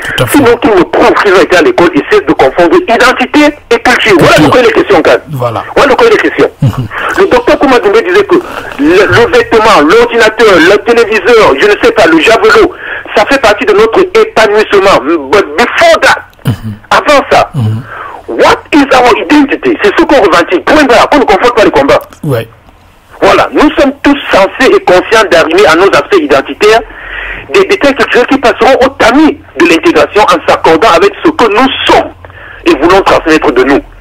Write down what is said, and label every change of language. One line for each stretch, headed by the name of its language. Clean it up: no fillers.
French: Sinon, qu'ils me prouvent qu'ils ont été à l'école, ils cessent de confondre identité et culture. Voilà le cas des questions, Kad. Voilà. Voilà le cas des questions. Le docteur Koumadoumé disait que le vêtement, l'ordinateur, le téléviseur, je ne sais pas, le javelot, ça fait partie de notre épanouissement.
English: But before that,
French: avant ça,
English: what is our identity?
French: C'est ce qu'on revendique. Point barre, on ne confond pas les combats. Ouais. Voilà, nous sommes tous censés et conscients d'arriver à nos aspects identitaires, des détails culturels qui passeront au tamis de l'intégration en s'accordant avec ce que nous sommes et voulons transmettre de nous.